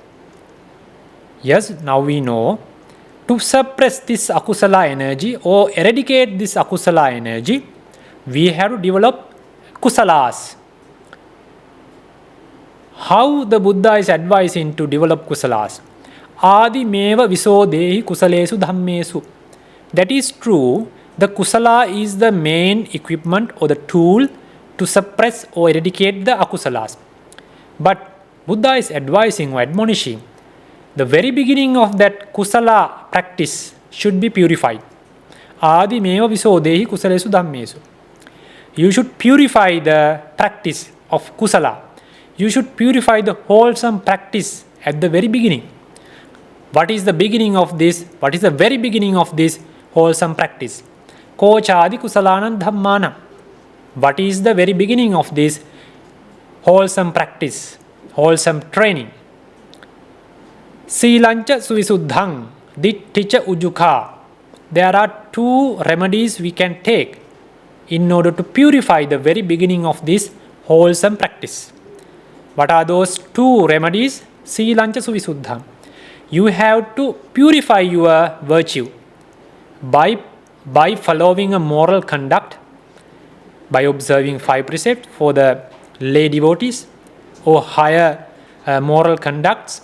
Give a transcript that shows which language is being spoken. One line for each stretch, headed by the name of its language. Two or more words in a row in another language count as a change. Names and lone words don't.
English: Now we know to suppress this akusala energy or eradicate this akusala energy, we have to develop kusalas. How the Buddha is advising to develop kusalas?
Pali: Adi meva visodehi kusalesu dhammesu.
English: That is true. The kusala is the main equipment or the tool to suppress or eradicate the akusalas. But Buddha is advising or admonishing, the very beginning of that kusala practice should be purified.
Pali: Adi meva visodehi kusalesu dhammesu.
English: You should purify the practice of kusala. You should purify the wholesome practice at the very beginning. What is the beginning of this? What is the very beginning of this wholesome practice?
Pali: Kochadi kusalanam dhammanam.
English: What is the very beginning of this wholesome practice, wholesome training?
Pali: Silancha suvisuddhang, ditticha ujukha.
English: There are two remedies we can take in order to purify the very beginning of this wholesome practice. What are those two remedies?
Pali: Silancha suvisuddhang.
English: You have to purify your virtue by following a moral conduct, by observing 5 precepts for the lay devotees or higher moral conducts.